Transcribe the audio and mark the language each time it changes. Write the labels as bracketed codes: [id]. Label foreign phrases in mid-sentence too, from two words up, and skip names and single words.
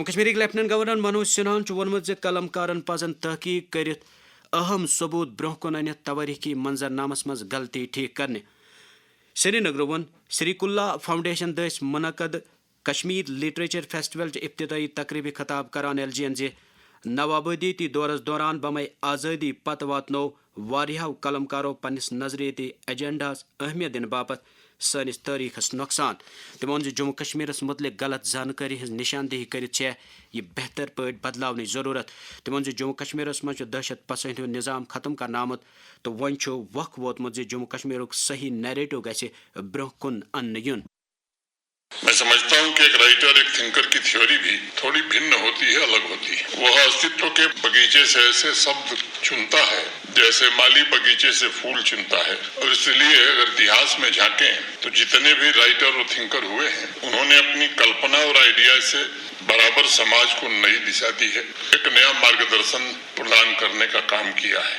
[ks] کشمیرک لیفٹننٹ گورنر منوج سنہاہن چھُ ووٚنمُت زِ قلمکارن پزن تحقیق کٔرِتھ اہم ثبوت برونٛہہ کُن أنِتھ توٲریخی منظرنامس منٛز غلطی ٹھیک کرنہِ سری نگر ووٚن سری کُلا فاؤنڈیشن دٔسۍ منعقد کشمیر لٹریچر فیسٹول چہِ ابتدٲئی تقریبہِ خطاب کران ایل جی یَن زِ نوآبادیٲتی دورس دوران بمے آزٲدی پتہٕ واتنوو واریاہو قلمکارو پننس نظریٲتی ایجنڈاہس اہمیت دِنہٕ باپتھ سٲنِس تٲریٖخس نۄقصان. تٔمۍ ووٚن زِ جموں کشمیٖرس متعلق غلط زانکٲری ہٕنٛز نشاندہی کٔرِتھ چھےٚ یہِ بہتر پٲٹھۍ بدلاونٕچ ضروٗرت. تٔمۍ ووٚن زِ جموں کشمیٖرس منٛز چھُ دہشت پسنٛدی ہُنٛد نظام ختم کرنہٕ آمُت تہٕ وۄنۍ چھُ وق ووتمُت زِ جموں کشمیٖرُک صحیح نیریٹو گژھِ برونٛہہ کُن اننہٕ یُن. [hi] मैं समझता हूं कि एक राइटर एक थिंकर की थ्योरी भी थोड़ी भिन्न होती है, अलग होती है. वह अस्तित्व के बगीचे से ऐसे शब्द चुनता है जैसे माली बगीचे से फूल चुनता है. और इस लिए अगर इतिहास में झांकें तो जितने भी राइटर और थिंकर हुए हैं उन्होंने अपनी कल्पना और आइडिया से बराबर समाज को नई दिशा दी है, एक नया मार्गदर्शन प्रदान करने का काम किया है.